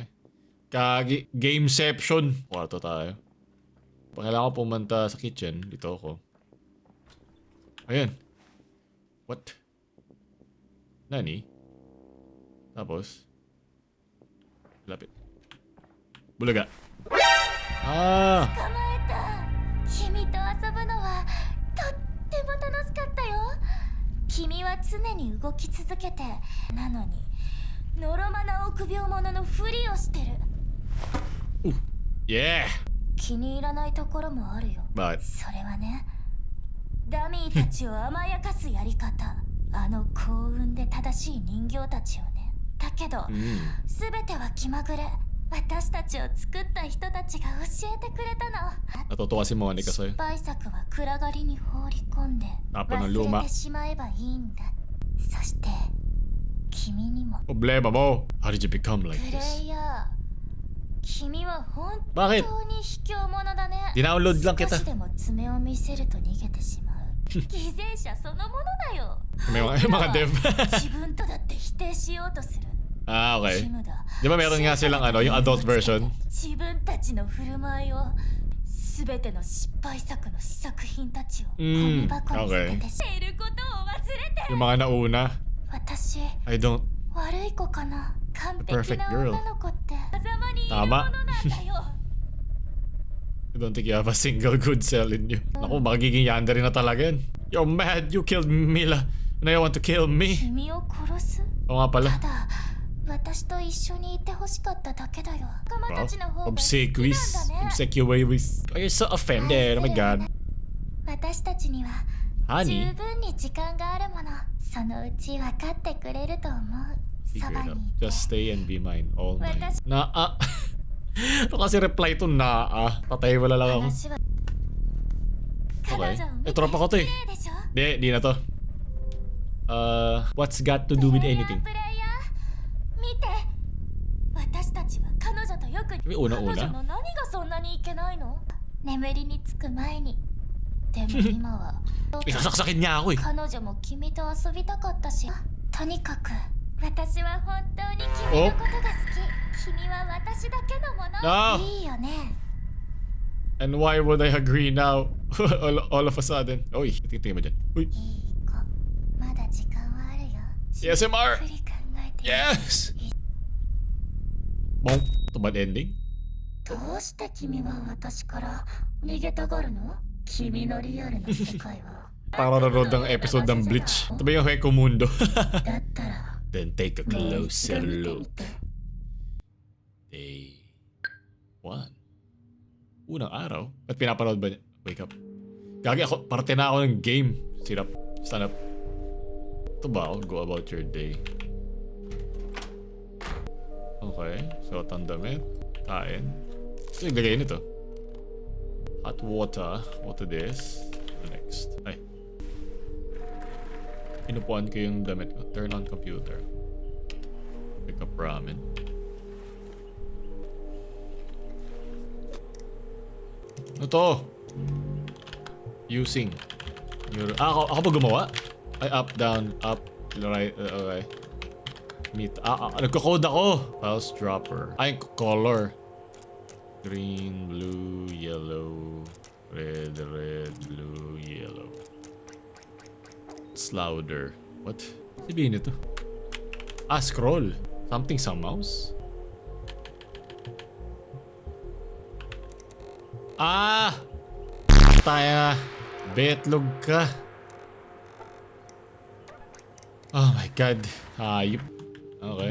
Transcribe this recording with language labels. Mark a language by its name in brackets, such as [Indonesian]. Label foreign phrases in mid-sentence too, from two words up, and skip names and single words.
[Filipino] Gameception. Kwarto tayo. Pag kailangan ko pumunta sa kitchen, dito ako. Ayan. What? Nani? Tapos? Lapit. Bulaga. Ah! [Japanese] 捕まえた。君遊ぶのはとっても楽しかったよ。君は常に動き続けて、なのにのろまな臆病者のふりをしてる。 [English] Yeah! [Japanese] 気に入らないところもあるよ。 [English] But [Japanese] それはね、ダミーたちを甘やかすやり方。あの幸運で正しい人形たちをね。だけど、全ては気まぐれ。私たちを作った人たちが教えてくれたの。 [Filipino] natutuwa si Monica [Japanese] 失 [Filipino] sa'yo. [Japanese] 敗作は暗がりに放り込んで [Filipino] Tapos ng [Japanese] 忘 [Filipino] luma. [Japanese] れてしまえばいいんだ。そして君にも。 [Filipino] Problema mo! [English] How did you become like [Japanese] プレ [English] this? [Japanese] イヤー、君は本 [Filipino] Bakit? [Japanese] 当に卑怯者だね。 [Filipino] Dinownload lang [Japanese] 少 [Filipino] kita. [Japanese] しでも爪を見せると逃げてしまう。偽善者そのものだよ。 [Filipino] May mga dev. [Japanese] 自分とだって否定しようとする。 [English] Ah, okay. [Japanese] キムだ。 [Filipino] Di ba meron nga silang ano, yung adult version? [Japanese] 自分たちの振る舞いを、すべての失敗作の試作品たちをゴミ箱に捨ててしいることを忘れて。 [Filipino] Yung mga nauna. [Japanese] 私 [English] I don't... [Japanese] 悪い子かな。完 [English] The perfect [Japanese] 璧な [English] girl. [Japanese] 女の子って狭間にいるもの [Filipino] Tama. [Japanese] なんだよ。 [English] I don't think you have a single good cell in you. [Filipino] Naku, magiging yandere na talaga yan. [English] You're mad, you killed Mila. Now you want to kill me? [Japanese] 君を殺す。 [Filipino] Oo nga pala. [Japanese] ただ私と一緒にいてほしかっただけだよ。仲間 [English] Wow. [Japanese] たちの方が好き [English] Obsequious. [Japanese] なんだね。 [English] Obsequious. Oh, you're so offended. Oh my god. [Japanese] 私たちには [English] Honey? [Japanese] 十分に時間があるもの。そのうち分かってくれると思う。 [English] Figure [Japanese] そば [English] it out. [Japanese] にいて。 [English] Just stay and be mine. All mine. [Filipino] Watas- Naa. Ito kasi reply to naa. Patay wala lang ako. [Japanese] 話は [English] Okay. [Japanese] 彼女を見て [Filipino] tropa ko to eh. [Japanese] 綺麗でしょ。 [Filipino] Di na to. [English] What's got to do with anything? [Japanese] プレイヤー見て。私たちは彼女とよく。 [Filipino] May una-una? [Japanese] 彼女の何がそんなにいけないの。眠りにつく前に。でも今は [Filipino] Isasaksakin niya ako eh. [Japanese] 彼女も君と遊びたかったし。とにかく私は本当に君のことが好き。君は私だけのもの。 [English] No! [Japanese] いいよね。 [English] And why would I agree now? all of a sudden. [Filipino] Uy, titingin mo dyan. Uy. [Japanese] いい子。まだ時間はあるよ。 [English] ASMR! [Japanese] じっくり考えて。 [English] Yes! [Filipino] Bong. Ito ba ending? [Japanese] どうして君は私から逃げたがるの？君のリアルな世界は。 [Filipino] Para nanonood ng episode ng Bleach. Ito ba yung Hueco Mundo? [Japanese] だったら [English] Then take a [Japanese] もう [English] closer [Japanese] 一度見てみ [English] look. [Japanese] て。 [Filipino] Day 1. Unang araw? Ba't pinapanood ba niya? [English] Wake up. [Filipino] Gagi ako, parte na ako ng game. [English] Sit up. Stand up. [Filipino] Ito ba ako? [English] Go about your day. [Filipino] Okay. So, tandamit. Kain. Ito yung lagay nito. [English] Hot water. Water this. Next. [Filipino] Ay. Pinupuan ko yung damit ko. [English] Turn on computer. Pick up ramen. [Filipino] Ano to? [English] Using. [Filipino] Ako ba gumawa? Ay, [English] up, down, up, right, okay. Meet. [Filipino] Nagko-code ako. [English] Files dropper. [Filipino] Ay, [English] color. Green, blue, yellow, red, blue, yellow. It's louder. What? [Filipino] Sabihin nito. [English] Scroll. Something sa mouse? [Filipino] Tayo. Betlog ka. [English] Oh my god. [Filipino] Hayop. Okay.